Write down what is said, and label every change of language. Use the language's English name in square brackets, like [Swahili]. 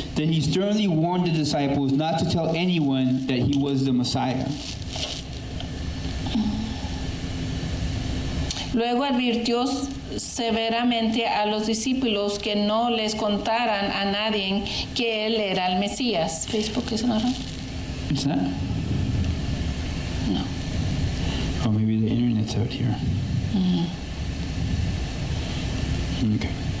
[English] then he sternly warned the disciples not to tell anyone that he was the Messiah. [Spanish] luego advirtió severamente a los discípulos que no les contaran a nadie que él era el Mesías. [English] Facebook is not on? It's not? No. Oh, maybe the internet's out here. Okay.